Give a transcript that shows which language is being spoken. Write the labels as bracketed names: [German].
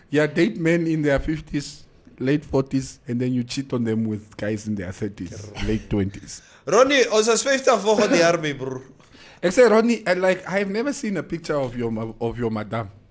[English] Yeah, date men in their 50s, late 40s, and then you cheat on them with guys in their 30s, late 20s. [Afrikaans] Ronnie, ons is 50 volgende jaar mee, broer. [English] I say, Ronnie, I've never seen a picture of your madam.